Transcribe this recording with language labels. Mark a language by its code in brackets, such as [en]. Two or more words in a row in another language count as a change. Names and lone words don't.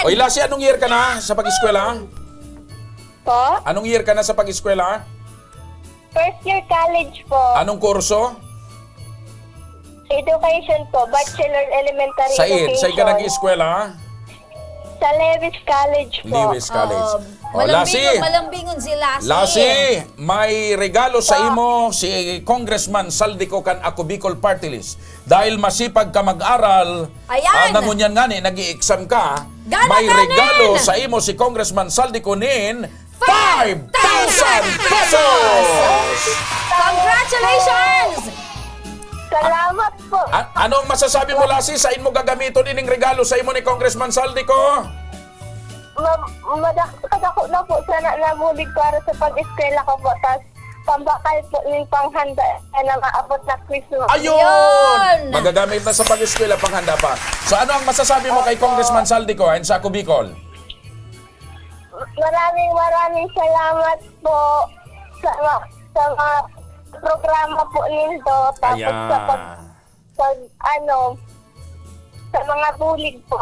[tl] Oy, Lassie, anong year ka na sa pag-eskwela? Po? Anong year ka na sa pag-eskwela? [en] First year college po. [tl] Anong kurso? Education po. [en] Bachelor Elementary Education. [tl] Saan ka nag-eskwela? Sa Lewis College po. Lewis College. Lassie. [bik] Malambingon si Lassie. Lassie, may regalo sa imo si Congressman Saldico kan Ako Bicol Party List. [tl] Dahil masipag ka mag-aral, Ayan. [bik] nangunyan nga ni, nag-i-exam ka, may regalo sa imo si Congressman Saldico nin 5,000 pesos! Congratulations! Salamat po. Anong masasabi mo, Lassie, sa imo gagamiton ining regalo sa imo ni Congressman Saldico? Madako na po sana nabulig para sa pag-eskwela ko po. Tapos pambakal po ng panghanda na maabot na Christmas. [tl] Ayun! Magagamit na sa pag-eskwela, panghanda pa. So ano ang masasabi mo kay Congressman Saldico and sa Ako Bicol? Maraming salamat po sa mga programa po nito. Tapos sa mga bulig po.